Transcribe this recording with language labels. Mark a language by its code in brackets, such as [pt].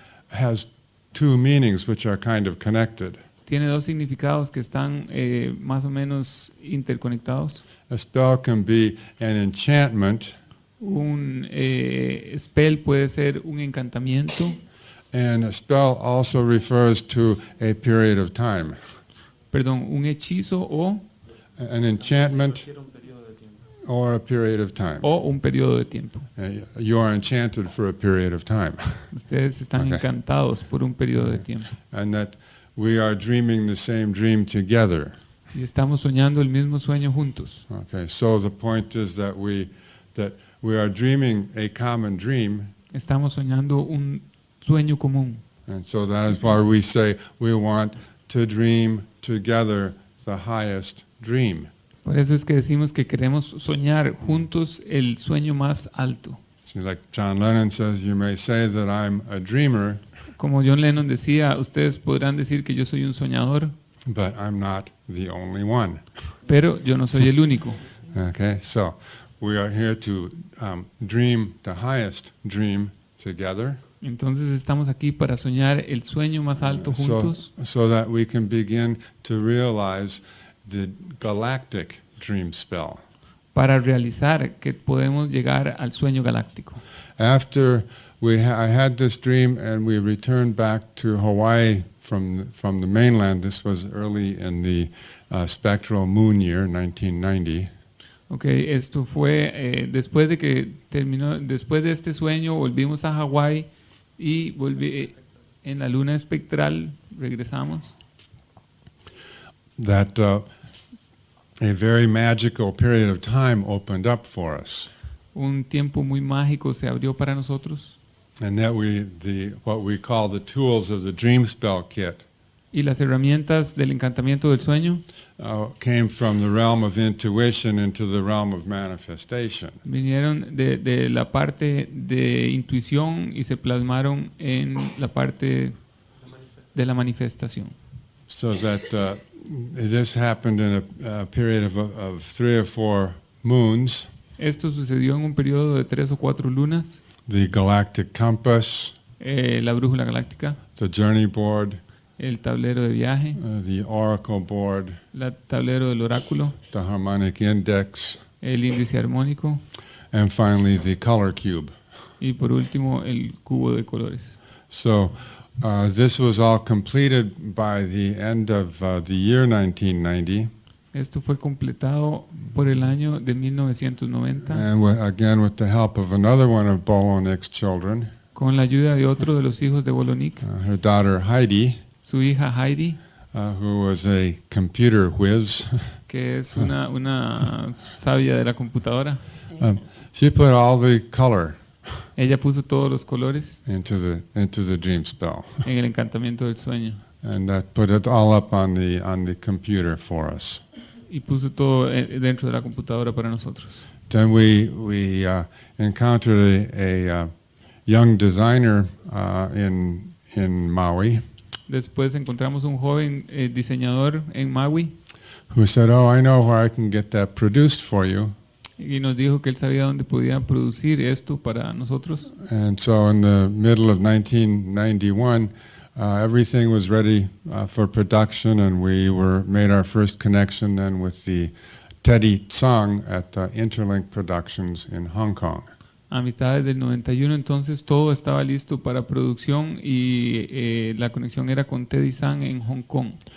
[en] has two meanings which are kind of connected. [es] tiene 2 significados que están más o menos interconectados. [en] A spell can be an enchantment, [es] Un spell puede ser un encantamiento, [en] and a spell also refers to a period of time. [es] perdón, un hechizo o [en] An enchantment or a period of time. [es] un periodo de tiempo. [en] You are enchanted for a period of time. [es] Ustedes están [en] Okay. [es] encantados por un periodo de tiempo. [en] And that we are dreaming the same dream together. [es] Y estamos soñando el mismo sueño juntos. [en] Okay, so the point is that we are dreaming a common dream, [es] Estamos soñando un sueño común. [en] and so that is why we say we want to dream together the highest dream. [es] Por eso es que decimos que queremos soñar juntos el sueño más alto. [en] See, like John Lennon says, you may say that I'm a dreamer, [es] Como John Lennon decía, ustedes podrán decir que yo soy un soñador, [en] but I'm not the only one. [es] pero yo no soy el único. [en] Okay, so we are here to dream the highest dream together. [es] Entonces estamos aquí para soñar el sueño más alto juntos, [en] So that we can begin to realize the galactic dream spell. [es] para realizar que podemos llegar al sueño galáctico. [en] After I had this dream and we returned back to Hawaii from the mainland. This was early in the spectral moon year, 1990. [es] Okay, esto fue después de que terminó, después de este sueño volvimos a Hawái y en la luna espectral regresamos. [en] That a very magical period of time opened up for us. [es] Un tiempo muy mágico se abrió para nosotros. [en] And that what we call the tools of the dream spell kit [es] Y las herramientas del encantamiento del sueño [en] came from the realm of intuition into the realm of manifestation. [es] vinieron de la parte de intuición y se plasmaron en la parte de la manifestación. [en] So that this happened in a period of 3 or 4 moons. [es] Esto sucedió en un periodo de 3 o 4 lunas. [en] The galactic compass, [es] La brújula galáctica, [en] the journey board, [es] el tablero de viaje, [en] the oracle board, [es] el tablero del oráculo, [en] the harmonic index, [es] el índice armónico [en] and finally the color cube. [es] y por último el cubo de colores. [en] So this was all completed by the end of the year 1990, [es] Esto fue completado por el año de 1990 [en] and again with the help of another one of Bolonik's children, [es] con la ayuda de otro de los hijos de Bolonik, [en] her daughter Heidi, [es] su hija Heidi, [en] who was a computer whiz. [es] que es una sabia de la computadora. [en] She put all the color [es] Ella puso todos los colores [en] into the dream spell, [es] en el encantamiento del sueño [en] and that put it all up on the computer for us. [es] y puso todo dentro de la computadora para nosotros. [en] Then we encountered a young designer in Maui [es] Después encontramos un joven diseñador en Maui [en] who said, "Oh, I know where I can get that produced for you." [es] y nos dijo que él sabía dónde podía producir esto para nosotros. [en] And so in the middle of 1991, everything was ready for production, and we made our first connection then with the Teddy Tsang at Interlink Productions in Hong Kong. [es] A mitad del 91 entonces todo estaba listo para producción y la conexión era con Teddy Sang en Hong Kong.